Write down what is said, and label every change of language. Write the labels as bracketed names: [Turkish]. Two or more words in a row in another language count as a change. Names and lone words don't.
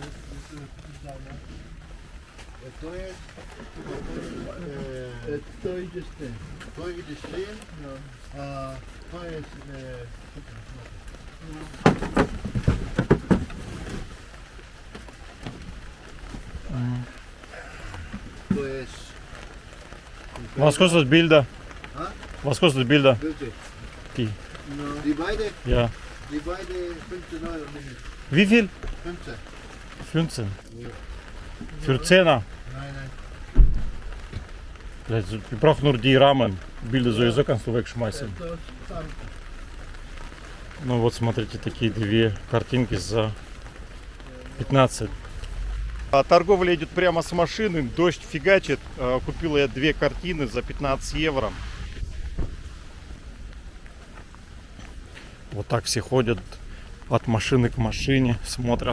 [Russian] То видишь ли, то есть, то есть, [German] Was kostet Bilder? Ha? Was kostet Bilder? wirklich. Die. Die beide Ja. 15 Euro mindestens. Wie viel? 15. 15. Für 10er. Nein, nein. Ich brauche nur die Rahmen. Bilder sowieso kannst du wegschmeißen. Das dann. [Russian] Ну вот смотрите, такие 2 картинки за 15. Торговля идет прямо с машины, дождь фигачит. Купил я 2 картины за 15 евро. Вот так все ходят от машины к машине, смотрят.